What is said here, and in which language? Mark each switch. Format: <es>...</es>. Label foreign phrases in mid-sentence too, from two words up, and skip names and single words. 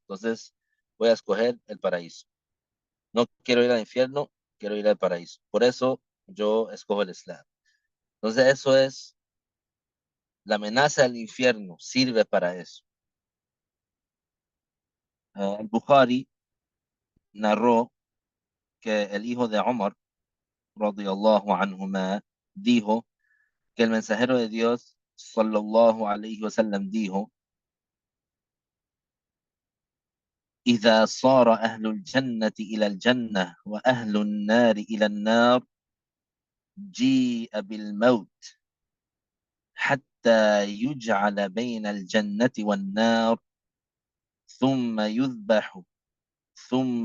<es>Entonces voy a escoger el paraíso. No quiero ir al infierno, quiero ir al paraíso. Por eso yo escojo el Islam. Entonces eso es, la amenaza del infierno sirve para eso. El Bukhari narró que el hijo de Omar,</es> <ar>رضي الله عنهما,</ar> <es>dijo que el mensajero de Dios,</es> <ar>صلى الله عليه وسلم, dijo: إذا صار أهل الجنة إلى الجنة وأهل النار إلى النار جيء بالموت حتى يجعل بين الجنة والنار ثم يذبح ثم</ar>